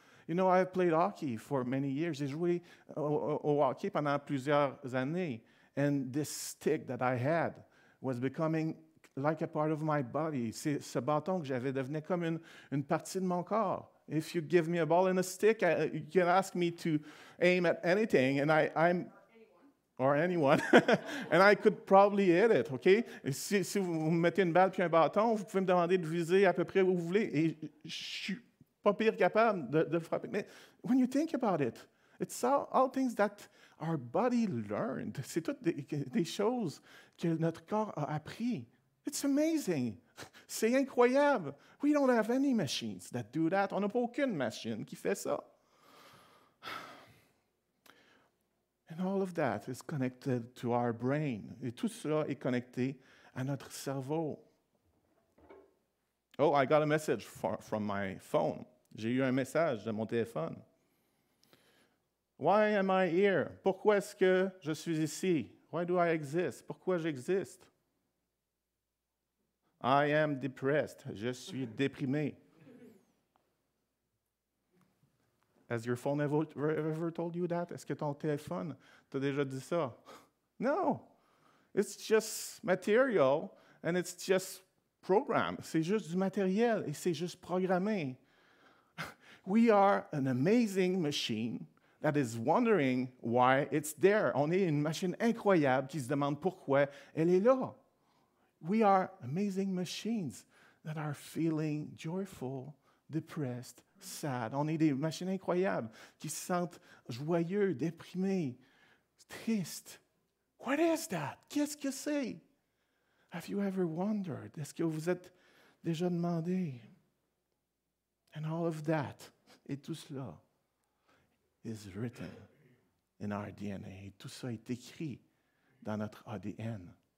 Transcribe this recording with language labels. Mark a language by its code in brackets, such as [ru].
[en] You know, I've played hockey for many years. [fr] J'ai joué au hockey pendant plusieurs années. [en] And this stick that I had was becoming like a part of my body. [fr] Ce bâton que j'avais devenait comme une partie de mon corps. [en] If you give me a ball and a stick, you can ask me to aim at anything, and I'm or anyone, and I could probably hit it, OK? [fr] Si vous me mettez une balle puis un bâton, vous pouvez me demander de viser à peu près où vous voulez, et je suis pas pire capable de le frapper. [en] Mais when you think about it, it's all things that our body learned. [fr] C'est toutes des choses que notre corps a appris. [en] It's amazing. [fr] C'est incroyable. [en] We don't have any machines that do that. [fr] On n'a pas aucune machine qui fait ça. [en] And all of that is connected to our brain. [fr] Et tout cela est connecté à notre cerveau. [en] Oh, I got a message from my phone. [fr] J'ai eu un message de mon téléphone. [en] Why am I here? [fr] Pourquoi est-ce que je suis ici? [en] Why do I exist? [fr] Pourquoi j'existe? [en] I am depressed. [fr] Je suis déprimé. [en] Has your phone ever told you that? [fr] Est-ce que ton téléphone t'a déjà dit ça? [en] No. It's just material and it's just program. [fr] C'est juste du matériel et c'est juste programmé. [en] We are an amazing machine that is wondering why it's there. [fr] On est une machine incroyable qui se demande pourquoi elle est là. [en] We are amazing machines that are feeling joyful, depressed, sad. [fr] On est des machines incroyables qui se sentent joyeux, déprimés, tristes. [en] What is that? [fr] Qu'est-ce que c'est? [en] Have you ever wondered? [fr] Est-ce que vous êtes déjà demandé? [en] And all of that, [fr] et tout cela, [en] is written in our DNA. [fr] Tout ça est écrit dans notre ADN.